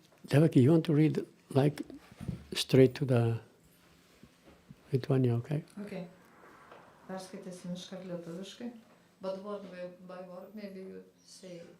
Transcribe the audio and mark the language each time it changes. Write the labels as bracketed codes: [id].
[en] Devaki, you want to read like straight to the Lithuania, okay? Okay. [lt] Perskaitysim iškart lietuviškai. [en] But word by word, maybe you say.